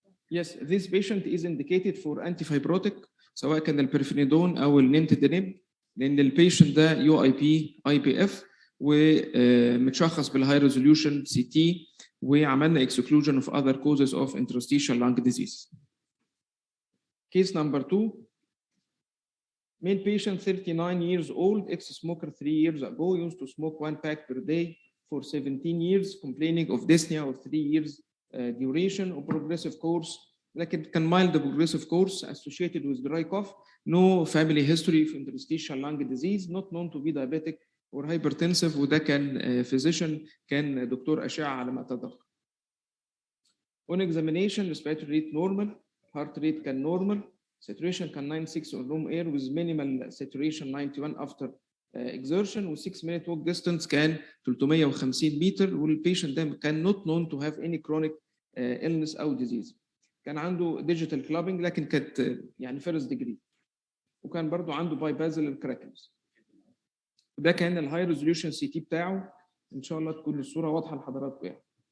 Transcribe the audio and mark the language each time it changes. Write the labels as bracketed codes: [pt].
[en] Yes, this patient is indicated for antifibrotic [ar] سواء كان البرفينيدون او النينتدينيب، لان البيشنت ده يو اي بي اي بي اف ومتشخص بالهاي ريزوليوشن سي تي، وعملنا exclusion of other causes of interstitial lung disease. [en] Case number 2, male patient 39 years old, ex-smoker 3 years ago, used to smoke 1 pack per day for 17 years, complaining of dyspnea of 3 years duration or progressive course. لكن كان mild progressive course associated with dry cough, no family history of interstitial lung disease, not known to be diabetic or hypertensive. [ar] وده كان physician كان دكتور أشعة على ما أتذكر. [en] On examination, respiratory rate normal, heart rate كان normal, saturation كان 96 on room air with minimal saturation 91 after exertion, و 6 minute walk distance كان 350 متر، والبيشنت ده كان not known to have any chronic illness أو disease. [ar] كان عنده digital clubbing لكن كانت يعني first degree، وكان برضو عنده bipassal crackles. ده كان الهاي ريزوليوشن سي تي بتاعه. ان شاء الله تكون الصوره واضحه لحضراتكم يعني.